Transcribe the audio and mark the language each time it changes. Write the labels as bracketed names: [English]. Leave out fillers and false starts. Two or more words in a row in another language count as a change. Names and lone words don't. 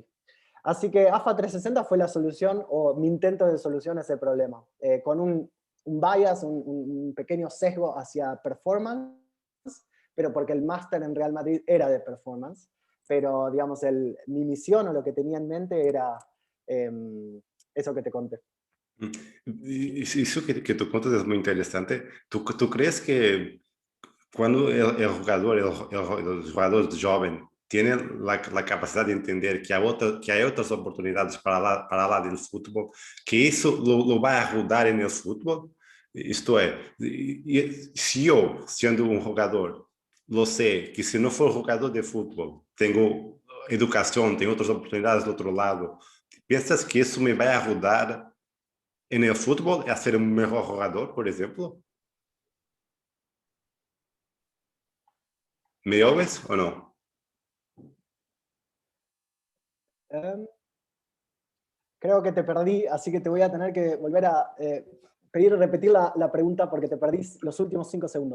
[Spanish] Así que AFA 360 fue la solución o mi intento de solución a ese problema, con un bias, un pequeño sesgo hacia performance, pero porque el máster en Real Madrid era de performance, pero digamos, mi misión o lo que tenía en mente era eso que te conté. [Portuguese] Isso que tu contas é muito interessante. [Spanish] Tu crees que quando el jugador, el jugador joven tiene la capacidad de entender que hay otras oportunidades [Portuguese] para lá [Spanish] del fútbol, que eso lo va a ayudar en el fútbol. [Portuguese] Isto é, se eu, sendo um jogador, [Spanish] lo sé [Portuguese] que se não for jogador de fútbol, tenho educação, tenho outras oportunidades do outro lado, pensas que isso me vai ajudar [Spanish] en el fútbol a ser un mejor jugador, por ejemplo? ¿Me oyes o no? Em, Creo que te perdí, así que te voy a tener que volver a pedir repetir la pregunta porque te perdí los últimos 5 segundos.